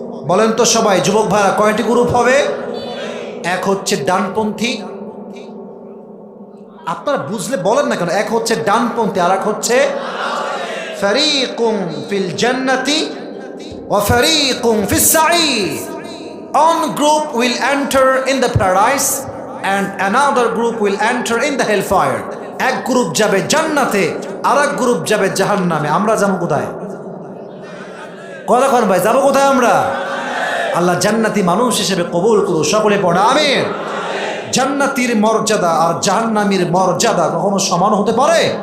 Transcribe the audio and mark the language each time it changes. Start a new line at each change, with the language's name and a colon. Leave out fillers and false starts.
Bangla: বলেন তো সবাই, যুবক ভাইরা, কয়টি গ্রুপ হবে? এক হচ্ছে ডানপন্থী, আপনারা বুঝলে বলেন না কেন, এক হচ্ছে ডানপন্থী আর এক হচ্ছে
Arabic: ফারীকুম ফিল জান্নাতি ওয়া ফারীকুম ফিস সাঈর।
English: One group will enter in the paradise and another group will enter in the hellfire.
Bangla: এক গ্রুপ যাবে জান্নাতে, আর এক গ্রুপ যাবে জাহান্নামে। আমরা যাবো কোথায়? কতক্ষণ ভাই যাবো কোথায় আমরা? আল্লাহ জান্নাতি মানুষ হিসেবে কবুল করুন। সকলে পড়া আমিন। জান্নাতীর মর্যাদা আর জাহান্নামীর মর্যাদা কখনো সমান হতে পারে?